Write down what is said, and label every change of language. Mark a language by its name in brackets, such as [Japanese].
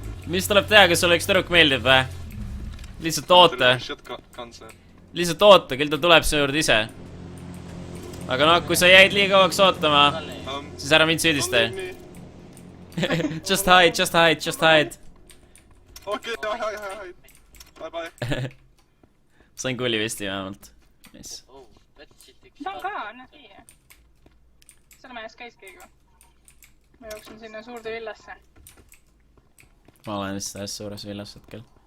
[Estonian] mis tuleb teha, kas sulle üks tüdruk meeldib või? Lihtsalt oota. Lihtsalt oota, küll ta tuleb su juurde ise. Aga noh, kui sa jäid liiga kauaks ootama, siis ära mind süüdista. [English] Just hide, just hide, just hide. Okei, hide. Bye bye. [Estonian] Sain kuulivesti vähemalt. [English] Nice. [Estonian] Ta on ka, näe siia. Selle mees käis keegi või? Ma jooksin sinna suurde villasse. Ma olen vist täiesti suures villas hetkel.